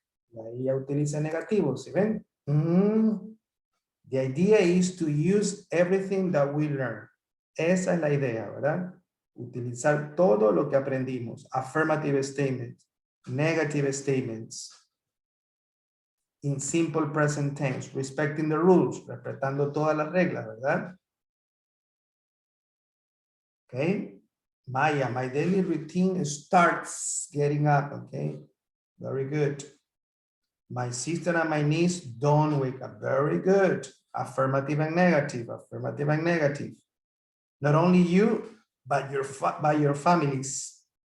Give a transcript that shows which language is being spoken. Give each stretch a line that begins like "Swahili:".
Spanish: Y ahí ya utiliza negativos, ¿sí ven?
English: The idea is to use everything that we learn.
Spanish: Esa es la idea, ¿verdad? Utilizar todo lo que aprendimos.
English: Affirmative statements, negative statements. In simple present tense, respecting the rules,
Spanish: respetando todas las reglas, ¿verdad?
English: Okay. Maya, my daily routine starts getting up, okay? Very good. My sister and my niece don't wake up. Very good. Affirmative and negative, affirmative and negative. Not only you, but your families.